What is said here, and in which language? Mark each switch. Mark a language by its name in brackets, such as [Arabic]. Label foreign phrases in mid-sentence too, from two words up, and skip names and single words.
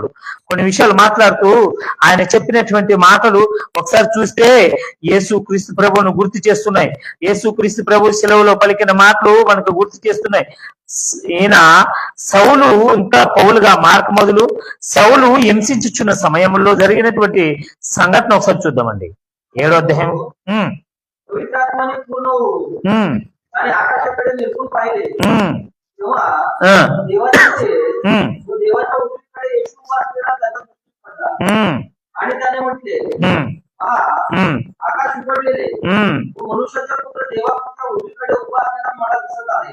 [Telugu] కొన్ని విషయాలు మాట్లాడుతూ ఆయన చెప్పినటువంటి మాటలు ఒకసారి చూస్తే యేసు క్రీస్తు ప్రభువును గుర్తు చేస్తున్నాయి. యేసు క్రీస్తు ప్రభు సెలవులో పలికిన మాటలు మనకు గుర్తు చేస్తున్నాయి. ఈయన సౌలు ఇంకా పౌలుగా మార్కు మొదలు సౌలు హింసించుచున్న సమయంలో జరిగినటువంటి సంఘటన ఒకసారి చూద్దామండి. 7వ అధ్యాయం. [Marathi] आणि त्याने म्हटले आकाश उघडलेले मनुष्याचा पुत्र देवापुत्र उजवीकडे उभा असलेला मला दिसत आहे.